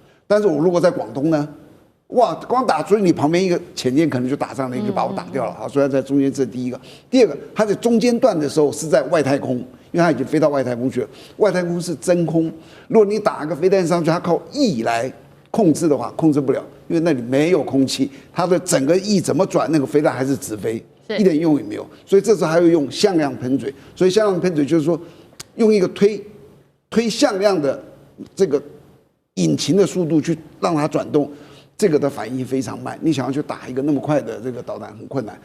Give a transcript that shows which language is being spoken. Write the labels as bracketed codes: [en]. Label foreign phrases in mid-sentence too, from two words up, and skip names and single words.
[zh] 但是我如果在廣東呢，哇，光打追你旁邊一個潛艦可能就打上來，就把我打掉了啊。所以它在中間，這是第一個。第二個，它在中間段的時候是在外太空。因為它已經飛到外太空去了，外太空是真空。如果你打一個飛彈上去，它靠翼來控制的話，控制不了，因為那裡沒有空氣，它的整個翼怎麼轉，那個飛彈還是直飛，一點用也沒有。所以這時候還要用向量噴嘴，所以向量噴嘴就是說，用一個推向量的這個引擎的速度去讓它轉動，這個的反應非常慢。你想要去打一個那麼快的這個導彈很困難。